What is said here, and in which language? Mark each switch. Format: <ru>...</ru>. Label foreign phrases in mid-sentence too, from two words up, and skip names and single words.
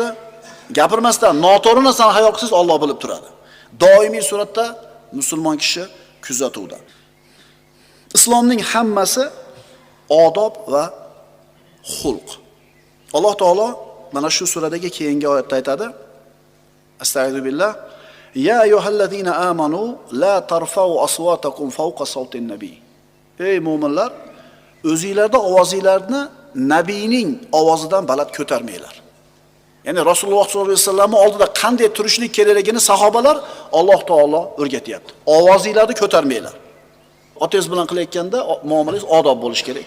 <uz>Gapirmasdan noto'g'ri narsani hayol qilsangiz Alloh bilib turadi. Doimiy suratda musulmon kishi kuzatuvda. Islomning hammasi odob va xulq. Alloh taolo mana shu suradagi keyingi oyatda aytadi.</uz> <ar>أستغفر الله. يا أيها الذين آمنوا لا ترفعوا أصواتكم فوق صوت النبي.</ar> <uz>Ey mu'minlar, o'zingizlarda ovozinglarni nabiyning ovozidan baland ko'tarmanglar. Ya'ni Rasululloh</uz> <ar>صلى الله عليه وسلم</ar> <uz>oldida qanday turishlik kerakligini sahobalar Alloh taolo o'rgatyapti. Ovozinglarni ko'tarmanglar. Otangiz bilan qilayotganda muomalangiz odob bo'lishi kerak.</uz>